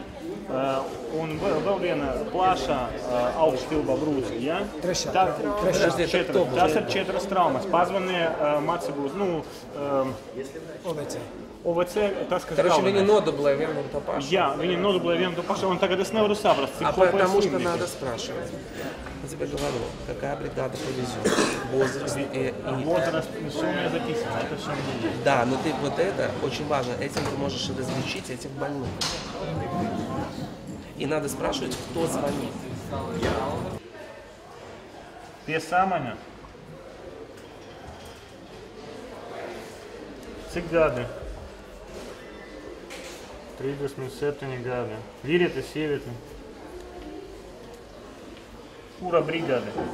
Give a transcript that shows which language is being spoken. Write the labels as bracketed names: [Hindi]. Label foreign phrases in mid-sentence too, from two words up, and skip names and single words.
[Latvian] Un vēl viena plašā augšstilba brūce, ja? Tas ir 4 traumas. Pazvanīja mācībūs, OVC, tas, kas galvenais. Viņi nodublē vienu un to pašu. Jā, viņi nodublē vienu un to pašu, un tagad es nevaru saprast, cik kopā [Russian] потому что надо спрашивать. Я тебе говорю, какая бригада повезет, возраст и... Возраст сумма записана, это все не есть. Да, но ты вот это очень важно, этим ты можешь различить этих больных. И надо спрашивать, кто звонит. [Latvian] Pie samaņa. Cik gadi? 37 gadi. Vīrieti, sievieti. Kura brigāde?